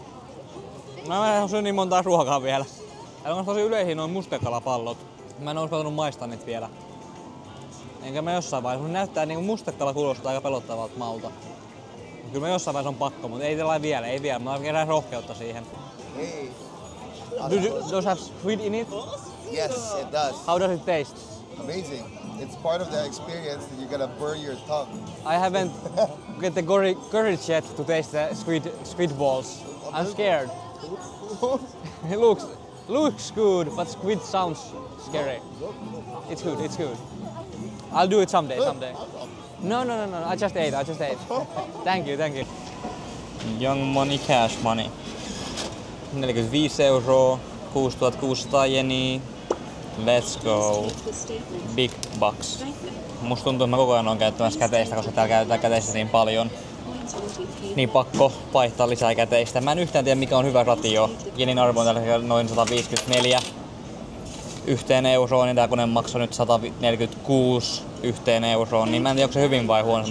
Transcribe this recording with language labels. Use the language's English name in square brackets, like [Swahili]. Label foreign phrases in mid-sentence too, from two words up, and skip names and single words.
[Finnish] Mä en syö niin montaa ruokaa vielä. Täällä on tosi yleisiä noin mustekalapallot. Mä en oo uskaltanut maistaa niitä vielä. Enkä mä jossain vaiheessa, näyttää niinku mustekala kuulostaa aika pelottavalta maulta. Kyllä mä jossain vaiheessa on pakko, mutta ei tällä vielä, ei vielä. Mä kerään rohkeutta siihen. [English] Hey. Does have squid in it? Yes, it does. How does it taste? Amazing. It's part of the experience that you're gonna burn your tongue. I haven't get the courage yet to taste the squid balls. I'm scared. It looks good, but squid sounds scary. It's good, it's good. I'll do it someday. No, I just ate. Thank you. Young money, cash money. 45 €, 6600 jeniä. Let's go. Big bucks. [Finnish] Musta tuntuu, että mä koko ajan oon käyttämässä käteistä, koska täällä käytetään käteistä niin paljon. Niin pakko vaihtaa lisää käteistä. Mä en yhtään tiedä mikä on hyvä ratio. Jenin arvo on tällä hetkellä noin 154 yhteen euroon, niin tää kone maksoi nyt 146 yhteen euroon, niin mä en tiedä onko se hyvin vai huono.